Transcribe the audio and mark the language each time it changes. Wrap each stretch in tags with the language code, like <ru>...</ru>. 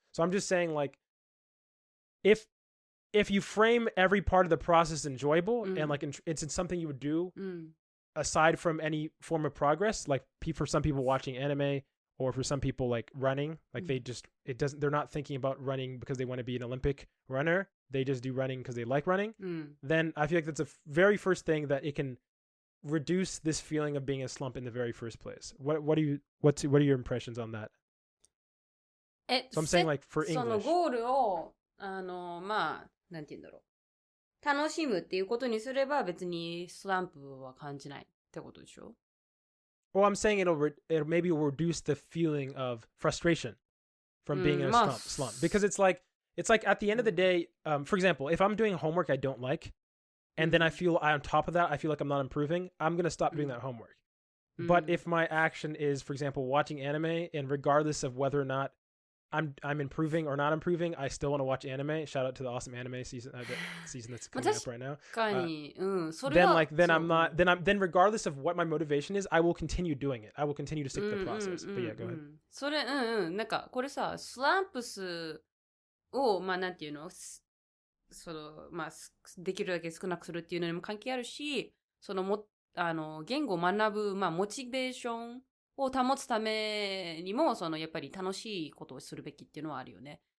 <en>So I'm just saying, like, if you frame every part of the process enjoyable and like it's something you would do aside from any form of progress, like for some people watching anime, or for some people like running, like they're not thinking about running because they want to be an Olympic runner, they just do running because they like running, then I feel like that's a very first thing that it can reduce this feeling of being a slump in the very first place. What are your impressions on that? So I'm saying like for English.</en> <ja>そのゴールを、まあ、なんて言うんだろう。楽しむっていうことにすれば別にスランプは感じないってことでしょ</ja> <en>Well, I'm saying it'll maybe reduce the feeling of frustration from being in a slump. Because it's like at the end of the day, for example, if I'm doing homework I don't like, and then I feel on top of that, I feel like I'm not improving, I'm going to stop doing that homework. But if my action is, for example, watching anime, and regardless of whether or not I'm improving or not improving, I still want to watch anime. Shout out to the awesome anime season that's coming up right now. Then regardless of what my motivation is, I will continue doing it. I will continue to stick to the process. But yeah, go ahead.</en> <ja>それなんかこれさ、スランプスをまあなんていうの、そのまあできるだけ少なくするっていうのにも関係あるし、その言語を学ぶまあモチベーションを保つためにも、そのやっぱり楽しいことをするべきっていうのはあるよね。</ja>